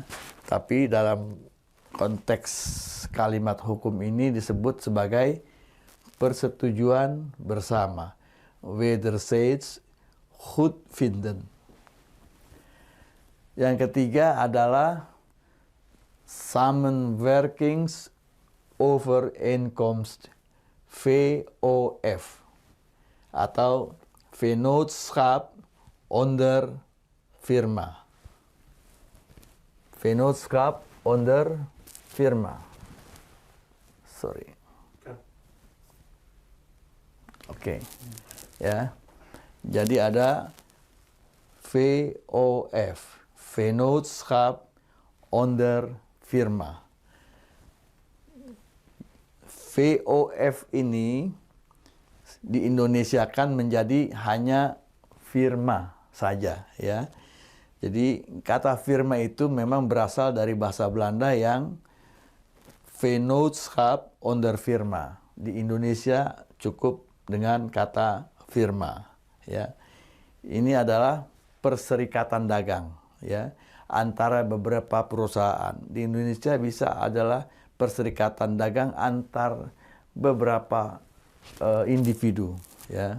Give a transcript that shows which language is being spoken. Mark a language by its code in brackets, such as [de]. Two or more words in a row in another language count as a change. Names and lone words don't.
[id] Tapi dalam konteks kalimat hukum ini disebut sebagai persetujuan bersama, [nl] wederzijds goedvinden. [id] Yang ketiga adalah samenwerkingsovereenkomst, VOF, atau [nl] vennootschap onder firma. Vennootschap onder firma. [id] Sorry. Oke. Ya. Jadi ada VOF, [nl] vennootschap onder firma. [id] VOF ini di Indonesia kan menjadi hanya firma saja, ya. Jadi kata firma itu memang berasal dari bahasa Belanda yang [nl] vennootschap onder firma. [id] Di Indonesia cukup dengan kata firma, ya. Ini adalah perserikatan dagang, ya, antara beberapa perusahaan. Di Indonesia bisa adalah perserikatan dagang antar beberapa individu, ya.